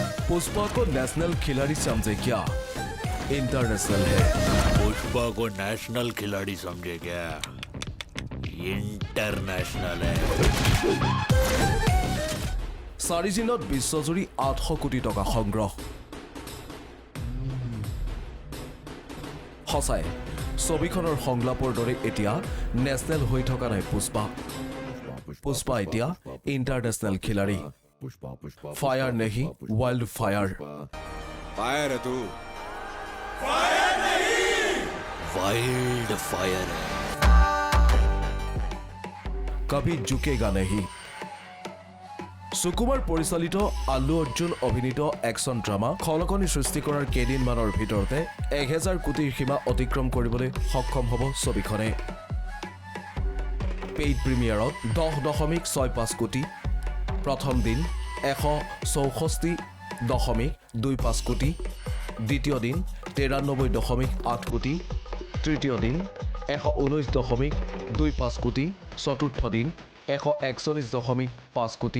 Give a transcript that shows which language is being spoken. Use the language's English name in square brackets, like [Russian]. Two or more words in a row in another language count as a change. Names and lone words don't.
[Hindi] पुष्पा को नेशनल खिलाड़ी समझे क्या? इंटरनेशनल है। पुष्पा को नेशनल खिलाड़ी समझे क्या? इंटरनेशनल है। [Assamese] 4 দিনত বিশ্বজুৰি 800 কোটি টকা সংগ্ৰহ। সঁচাই ছবিখনৰ সংলাপৰ দৰে এতিয়া নেশনেল হৈ থকা নাই পুষ্পা। পুষ্পা এতিয়া ইণ্টাৰনেশনেল খিলাড়ী। [Hindi] फायर नहीं [English] wild fire. [Hindi] फायर है तू, फायर नहीं, [English] wild fire [Hindi] है। कभी झुकेगा नहीं। [Assamese] সুকুমাৰ পৰিচালিত আল্লু অৰ্জুন অভিনীত একশ্যন ড্ৰামা খলকনি সৃষ্টি কৰাৰ কেইদিনমানৰ ভিতৰতে 1000 কোটিৰ সীমা অতিক্ৰম কৰিবলৈ সক্ষম হ'ব ছবিখনে। পেইড প্ৰিমিয়াৰত 10.65 কোটি, প্ৰথম দিন 164.25 কোটি, দ্বিতীয় দিন 93.8 কোটি, তৃতীয় দিন 119.25 কোটি, চতুৰ্থ দিন 141.5 কোটি।